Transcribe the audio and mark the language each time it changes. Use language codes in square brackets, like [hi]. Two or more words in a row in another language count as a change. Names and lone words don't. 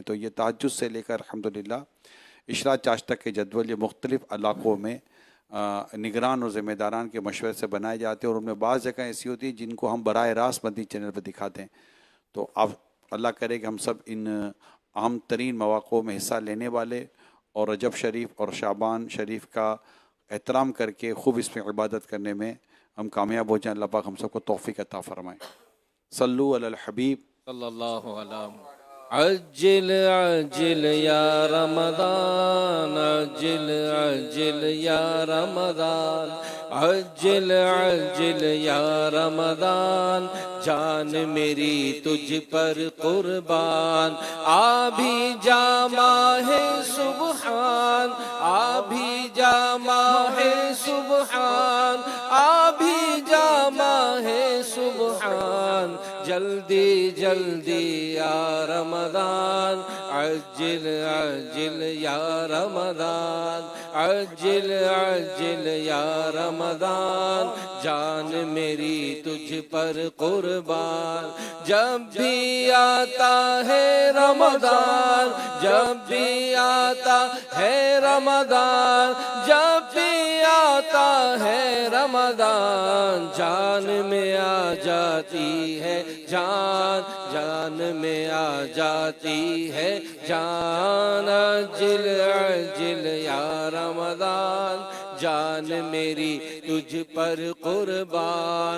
[ur] تو یہ تہجد سے لے کر الحمدللہ اشراق چاشت تک کے جدول یہ مختلف علاقوں میں نگران اور ذمہ داران کے مشورے سے بنائے جاتے ہیں، اور ان میں بعض جگہ ایسی ہوتی ہے جن کو ہم براہ راست مدنی چینل پر دکھاتے ہیں. تو آپ اللہ کرے کہ ہم سب ان اہم ترین موقعوں میں حصہ لینے والے اور رجب شریف اور شعبان شریف کا احترام کر کے خوب اس میں عبادت کرنے میں ہم کامیاب ہو جائیں. اللہ پاک ہم سب کو توفیق عطا فرمائیں. [ar] صلوا على الحبيب صلى الله عليه عجل عجل يا رمضان، عجل عجل يا رمضان، عجل عجل يا رمضان, [ur] جان میری تجھ پر قربان. آ بھی جا ماہِ سبحان، آ بھی جا ماہِ سبحان، آ بھی جا ماہِ سبحان، جلدی جلدی یا رمضان, [ar] عجل عجل يا رمضان، عجل عجل يا رمضان, [ur] अज्जिल अज्जिल या रमदान, جان میری تجھ پر قربان. جب بھی آتا ہے رمضان، جب بھی آتا ہے رمضان، جب بھی آتا ہے رمضان، جان میں آ جاتی ہے جان، جان میں آ جاتی ہے جان, [ar] عجل عجل يا رمضان, [ur] جان میری تجھ پر قربان.